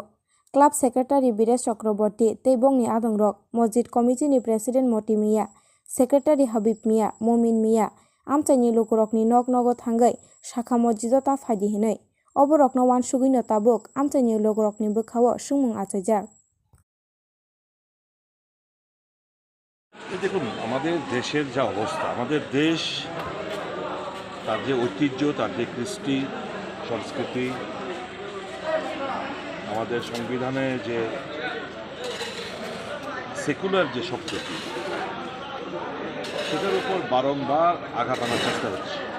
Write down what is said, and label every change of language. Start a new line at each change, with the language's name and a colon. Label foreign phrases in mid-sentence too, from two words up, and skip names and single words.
Kok Borok: Club Secretary Bires Chakraborty tei bongni adung rok Masjid Committee ni President Moti Mia, Secretary Habib Mia, Momin Mia, amchaini lokurokni nog nogo thangai Shakha Masjido ta faidi hinai. Oborokno wansugui no tabuk amchaini lokurokni bwkhao singmung achaijak.
Bangla: দেখুন আমাদের দেশের যা অবস্থা, আমাদের দেশ তার যে ঐতিহ্য, তার যে কৃষ্টি সংস্কৃতি, আমাদের সংবিধানে যে সেকুলার যে শব্দটি, সেটার উপর বারংবার আঘাত আনার চেষ্টা হচ্ছে।